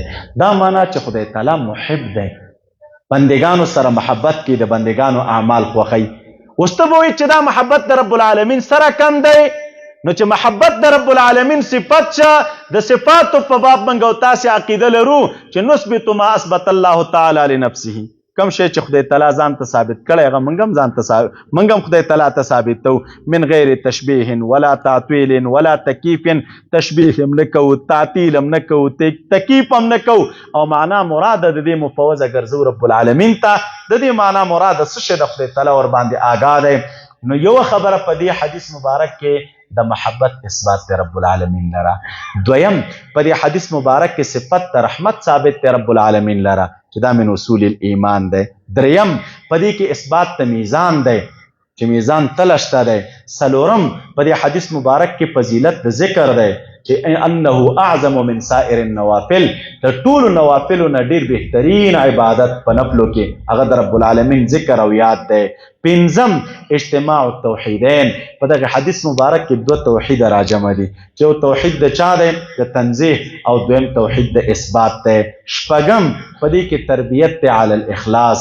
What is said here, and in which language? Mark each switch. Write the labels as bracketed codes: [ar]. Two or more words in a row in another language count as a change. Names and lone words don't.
[ps] دا معنا چې خدای تعالی محب دی، بندگانو سره محبت کې د بندگانو اعمال خوښوي. اوس ته به وایي چې دا محبت د رب العالمین سره کم دی، نو چې محبت د رب العالمین صفت شه د صفاتو په باب موږ او تاسې عقیده لرو چې [ar] نثبت ما اثبت الله تعالی لنفسه، [ps] کم شی چې خدای تعالی ځان ته ثابت کړی هغه موږ هم ځان ته موږ هم خدای تعالی ته ثابتو [ar] من غیر تشبیه ولا تعطیل ولا تکیف. [ps] تشبیه هم نه کوو، تعطیل هم نه کوو، تکیف هم نه کوو او معنا مراد د دې مفوضه ګرځو رب العالمین ته. د دې معنا مراد څه شی د خدای تعالی ور باندې آګاه دی. نو یو خبره په دې حدیث مبارک کې د محبت اثبات دی رب العالمین لره. دویم په دې حدیث مبارک کې صفت د رحمت ثابت دی رب العالمین لره چې دا [ar] من اصول الایمان [ps] دی. دریم په دې کې اثبات د میزان دی چې میزان تل شته دی. څلورم په دې حدیث مبارک کې فضیلت د ذکر دی چې [ar] انه اعظم من سائر النوافل، [ps] د ټولو نوافلو نه ډیر بهترین عبادت په نفلو کې هغه د رب العالمین ذکر او یاد دی. پنځم [ar] اجتماع التوحیدین، [ps] په دغه حدیث مبارک کې دوه توحید راجمع دي چې یو توحید د چا دی؟ د تنزیه او دویم توحید د اثبات دی. شپږم په دې کې تربیت دی [ar] علی الاخلاص.